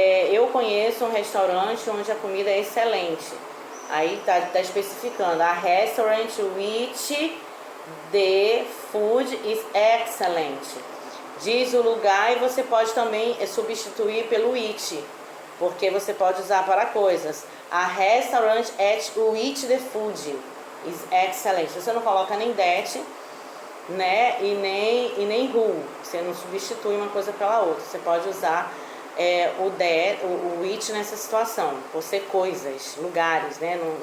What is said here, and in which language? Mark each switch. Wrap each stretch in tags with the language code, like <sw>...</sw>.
<pt>Eu conheço um restaurante onde a comida é excelente, aí tá especificando,</pt> <en>a restaurant which the food is excellent.</en> <pt>Diz o lugar e você pode também substituir pelo it, porque você pode usar para coisas.</pt> <en>A restaurant at which the food is excellent.</en> <pt>Você não coloca nem that, né? E nem who. Você não substitui uma coisa pela outra. Você pode usar o it nessa situação, por ser coisas, lugares, né?</pt>